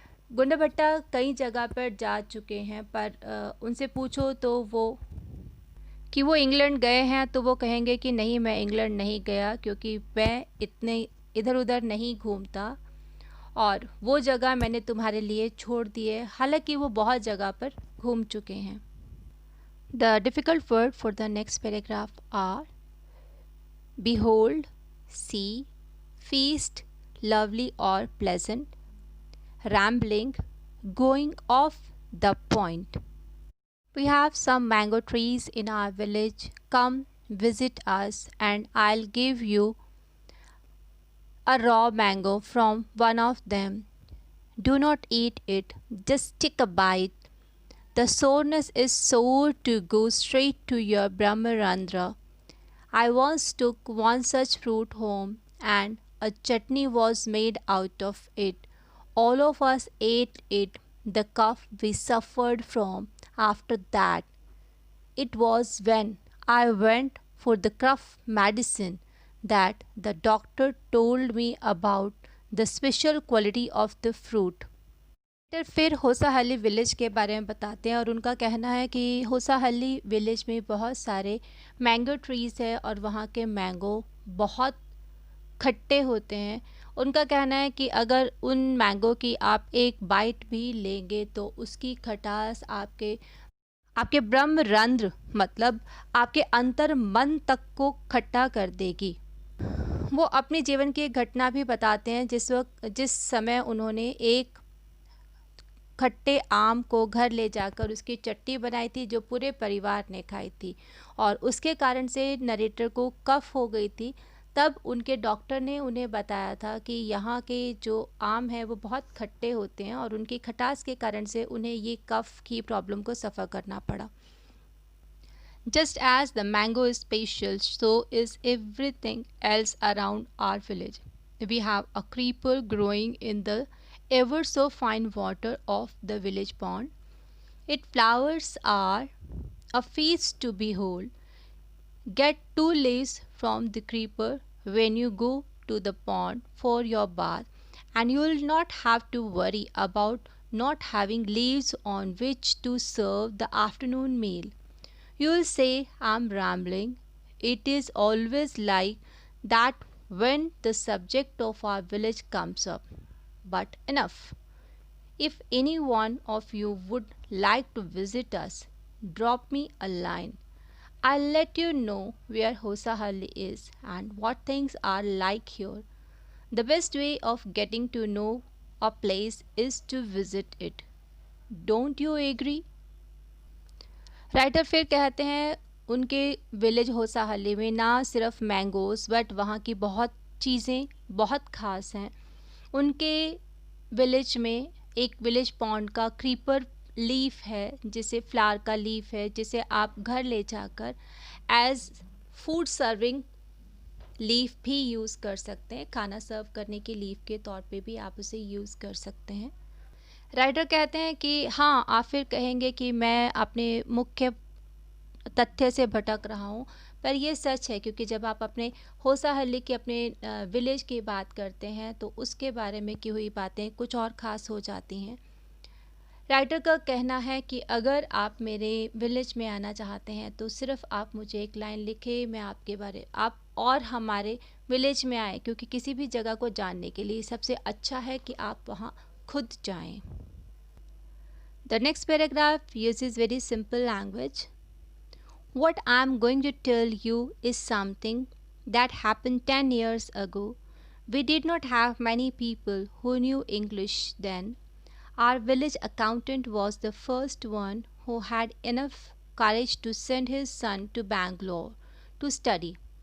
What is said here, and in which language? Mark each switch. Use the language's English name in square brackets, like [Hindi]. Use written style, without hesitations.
[Hindi] गुंडाभट्टा कई जगह पर जा चुके हैं, पर उनसे पूछो तो वो इंग्लैंड गए हैं तो वो कहेंगे कि नहीं, मैं इंग्लैंड नहीं गया क्योंकि मैं इतने इधर उधर नहीं घूमता और वो जगह मैंने तुम्हारे लिए छोड़ दी है, हालांकि वो बहुत जगह पर घूम चुके हैं। [English] The difficult word for the next paragraph are behold, see, feast, lovely or pleasant, rambling, going off the point. We have some mango trees in our village. Come visit us and I'll give you a raw mango from one of them. Do not eat it, just take a bite. The soreness is sore to go straight to your Brahmarandra. I once took one such fruit home and a chutney was made out of it. All of us ate it. The cough we suffered from after that. It was when I went for the cough medicine that the doctor told me about the special quality of the fruit. [Hindi] फिर Hosahalli village के बारे में बताते हैं और उनका कहना है कि होसाहल्ली विलेज में बहुत सारे मैंगो ट्रीज़ है और वहाँ के मैंगो बहुत खट्टे होते हैं। उनका कहना है कि अगर उन मैंगो की आप एक बाइट भी लेंगे तो उसकी खटास आपके ब्रह्मरंध्र मतलब आपके अंतर मन तक को खट्टा कर देगी। वो अपने जीवन की एक घटना भी बताते हैं जिस समय उन्होंने एक खट्टे आम को घर ले जाकर उसकी चटनी बनाई थी जो पूरे परिवार ने खाई थी और उसके कारण से नरेटर को कफ हो गई थी। तब उनके डॉक्टर ने उन्हें बताया था कि यहाँ के जो आम है वो बहुत खट्टे होते हैं और उनकी खटास के कारण से उन्हें ये कफ की प्रॉब्लम को सफ़र करना पड़ा। [English] Just as the mango is special, so is everything else around our village. We have a creeper growing in the ever so fine water of the village pond. Its flowers are a feast to behold. Get 2 leaves from the creeper when you go to the pond for your bath, and you will not have to worry about not having leaves on which to serve the afternoon meal. You will say I'm rambling. It is always like that when the subject of our village comes up. But enough. If any one of you would like to visit us, drop me a line. I'll let you know where Hosahalli is and what things are like here. The best way of getting to know a place is to visit it. Don't you agree? [Hindi] Writer फिर कहते हैं उनके village होसाहली में ना सिर्फ mangoes but वहाँ की बहुत चीज़ें बहुत ख़ास हैं. उनके विलेज में एक विलेज पॉन्ड का क्रीपर लीफ है, जिसे फ्लावर का लीफ है, जिसे आप घर ले जाकर एज फूड सर्विंग लीफ भी यूज़ कर सकते हैं. खाना सर्व करने के लीफ के तौर पे भी आप उसे यूज़ कर सकते हैं. राइटर कहते हैं कि हाँ, आप फिर कहेंगे कि मैं अपने मुख्य तथ्य से भटक रहा हूँ, पर ये सच है क्योंकि जब आप अपने होसाहल्ली के अपने विलेज की बात करते हैं तो उसके बारे में की हुई बातें कुछ और ख़ास हो जाती हैं. राइटर का कहना है कि अगर आप मेरे विलेज में आना चाहते हैं तो सिर्फ आप मुझे एक लाइन लिखें, मैं आपके बारे आप और हमारे विलेज में आए, क्योंकि किसी भी जगह को जानने के लिए सबसे अच्छा है कि आप वहाँ खुद जाएं. [English] The next paragraph uses very simple language. What I am going to tell you is something that happened 10 years ago. We did not have many people who knew English then. Our village accountant was the first one who had enough courage to send his son to Bangalore to study.